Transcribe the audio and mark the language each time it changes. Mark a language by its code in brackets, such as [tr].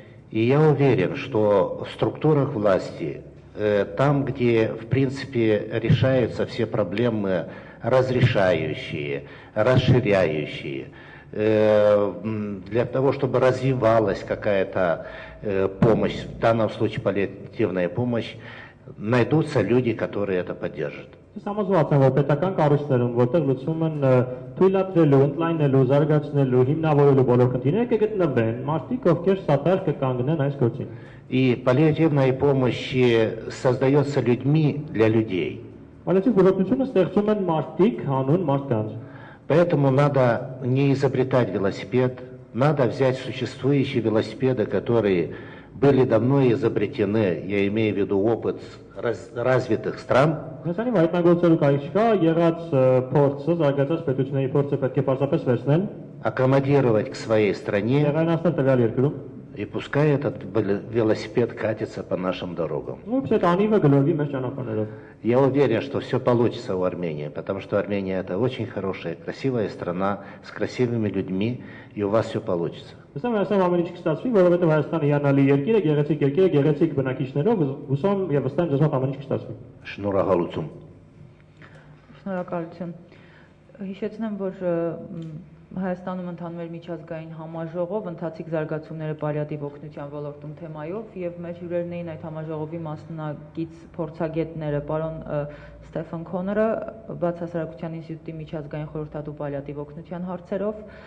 [ru] И я уверен, что в структурах власти, там, где, в принципе, решаются все проблемы разрешающие, расширяющие, для для того, чтобы развивалась какая-то помощь, в данном случае паллиативная помощь, найдутся люди, которые это поддержат. [hy] Համոզված եմ, որ պետական կառույցներում, որտեղ լուծվում են թույլատրելու, ընդլայնելու, զարգացնելու, հիմնավորելու բոլոր խնդիրները կգտնվեն մարդիկ, ովքեր սատար կկանգնեն այս գործին։ [ru] И паллиативная помощь создается людьми для людей. [hy] Պալիատիվ բուժօգնությունը ստեղծում են մարդիկ, հանուն մարդկանց։ [ru] Поэтому надо не изобретать велосипед, надо взять существующие велосипеды, которые были давно изобретены, я имею в виду опыт развитых стран. [hy] Հեսանի հայտնագործելու կարիք չկա, եղած փորձը, զարգացած պետությունների փորձը պետք է պարզապես վերցնել, [ru] аккомодировать к своей стране, [hy] եղանացնել տվյալ երկրում, [ru] и пускай этот велосипед катится по нашим дорогам. [hy] ու այդ անիվը գլորվի մեր ճանապարհներով։ [ru] Я уверен, что все получится у Армении, потому что Армения это очень хорошая, красивая страна с красивыми людьми, и у вас все получится. [hy] Հեսամ Հայաստան ամեն ինչ կստացվի, որովհետև Հայաստանը հիանալի երկիր է, գեղեցիկ երկիր է, գեղեցիկ բնակիչներով, հուսամ եւ վստահ եմ ձեզ մոտ ամեն ինչ կստացվի։ Շնորհակալություն։ Շնորհակալություն։ Հիշեցնեմ, որ Հայաստանում ընթանում էր միջազգային համաժողով ընթացիկ զարգացումները պալիատիվ օգնության ոլորտում թեմայով եւ մեր հյուրերն էին այդ համաժողովի մասնակից փորձագետները պարոն Ստեֆան Քոները, Բացասարակության ինստիտուտի միջազգային խորհրդատու պալիատիվ օգնության հարցերով,